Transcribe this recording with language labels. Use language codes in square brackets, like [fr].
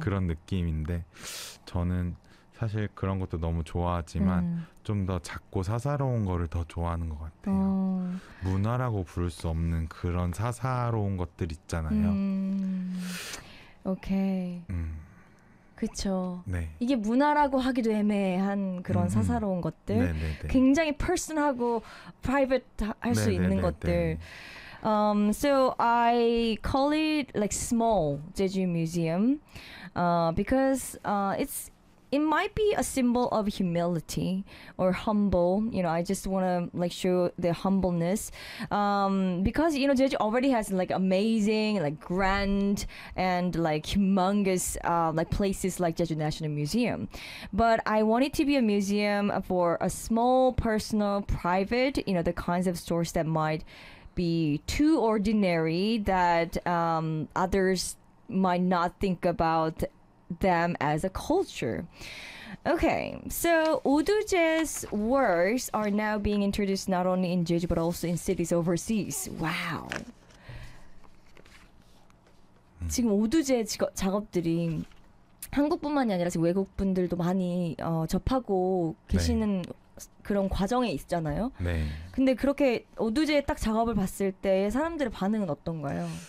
[ko] 그런 느낌인데 저는 사실 그런 것도 너무 좋아하지만 좀 더 작고 사사로운 거를 더 좋아하는 것 같아요. 문화라고 부를 수 없는 그런 사사로운 것들 있잖아요. Okay. 그렇죠. 네. 이게 문화라고 하기도 애매한 그런 사사로운 것들, 네네네. 굉장히 personal하고 private 할 수 있는 것들. [en] So I call it like small Jeju Museum because it's it might be a symbol of humility or humble. You know, I just want to like show the humbleness because you know Jeju already has like amazing, like grand and like humongous like places like Jeju National Museum. But I want it to be a museum for a small, personal, private. You know, the kinds of stores that might be too ordinary that others might not think about. Them as a culture. Okay, so Oduje's works are now being introduced not only in Jeju but also in cities overseas. Wow. [ko] 지금 오두제 작업들이 한국뿐만이 아니라 지금 외국 분들도 많이 접하고 계시는 네. 그런 과정에 있잖아요. 네. 근데 그렇게 오두제 딱 작업을 봤을 때 사람들의 반응은 어떤가요?